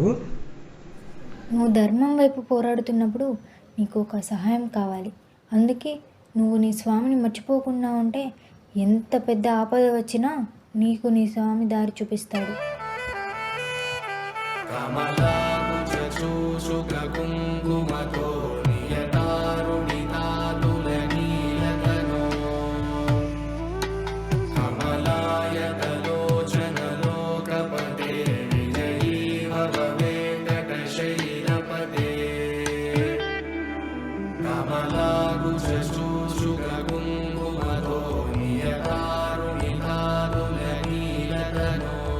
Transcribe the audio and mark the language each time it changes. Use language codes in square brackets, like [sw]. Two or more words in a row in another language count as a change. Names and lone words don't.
[te] నువ్వు ధర్మం వైపు పోరాడుతున్నప్పుడు నీకు ఒక సహాయం కావాలి. అందుకే నువ్వు నీ స్వామిని మర్చిపోకుండా ఉంటే ఎంత పెద్ద ఆపద వచ్చినా నీకు నీ స్వామి దారి చూపిస్తాడు. [sa] కమలాకుచ शुशुककुङ्कुमतो नियतारुणितातुलनीलतनो कमलायतलोचनलोकपते विजयी भव वेङ्कटशैलपते कमलाकुशुशुककुङ्कुमतो नियतारुणितातुलनीलतनो